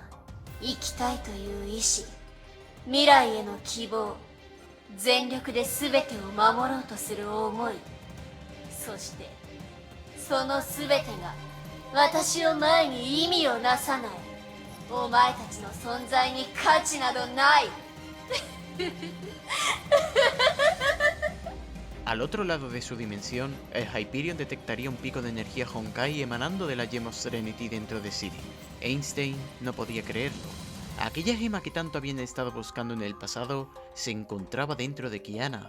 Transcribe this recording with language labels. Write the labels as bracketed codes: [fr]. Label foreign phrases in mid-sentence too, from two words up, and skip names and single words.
[ja] 生きたいという意志、未来への希望、全力で全てを守ろうとする思い、そしてその全てが私を前に意味をなさない。お前たちの存在に価値などない。 [es] Al otro lado de su dimensión, el Hyperion detectaría un pico de energía Honkai emanando de la Gem of Serenity dentro de Sirin. Einstein no podía creerlo. Aquella gema que tanto habían estado buscando en el pasado se encontraba dentro de Kiana.